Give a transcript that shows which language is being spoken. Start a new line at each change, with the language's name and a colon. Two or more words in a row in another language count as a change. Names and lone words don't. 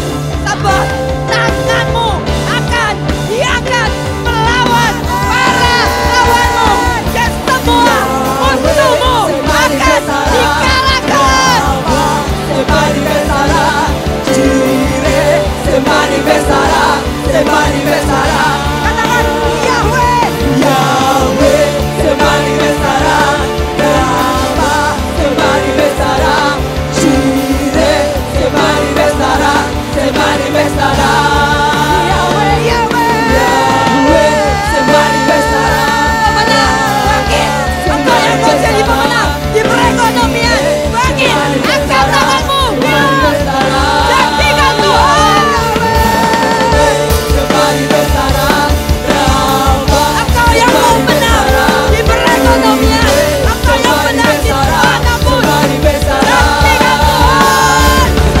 Indonesian: Sebab tanganmu akan diangkat melawan para lawanmu, dan semua musuhmu akan dikalahkan.
Spanish: Se manifestará. Katakan Yahweh, Yahweh se manifestará. Rama se manifestará. Jireh se manifestará. Se manifestará. Yahweh, Yahweh, Yahweh se manifestará.
Indonesian: Pemenang, bangkit. Engkau yang mau jadi pemenang di perekonomian, bangkit, angkat tanganmu. Janjikan Tuhan. Engkau yang mau menang di perekonomian, engkau yang menang di manapun, janjikan Tuhan.